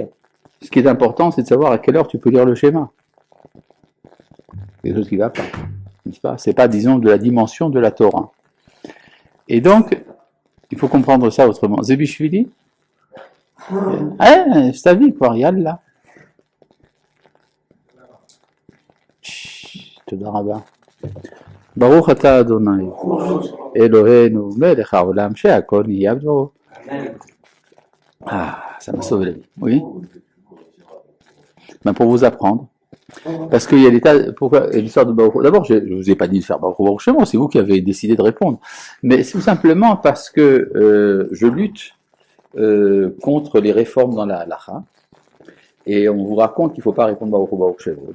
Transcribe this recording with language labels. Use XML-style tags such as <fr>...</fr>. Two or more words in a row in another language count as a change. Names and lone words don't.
<fr>Ce qui est important, c'est de savoir à quelle heure tu peux lire le schéma. Quelque chose qui ne va pas. C'est pas, disons, de la dimension de la Torah. Et donc, il faut comprendre ça autrement. Zebishvili? C'est ta vie, quoi, Yallah.</fr> <he>תודה רבה. ברוך אתה אדוני. אלוהינו מלך העולם שהכל נהיה בדברו.</he> <fr>Ah, ça m'a sauvé la vie. Oui? Ben, pour vous apprendre. Parce qu'il y a l'histoire de Baruch. D'abord, je ne vous ai pas dit de faire</fr> <he>ברוך שמו,</he> <fr>c'est vous qui avez décidé de répondre. Mais c'est tout simplement parce que je lutte contre les réformes dans la halacha, et on vous raconte qu'il ne faut pas répondre</fr> <he>ברוך שמו.</he>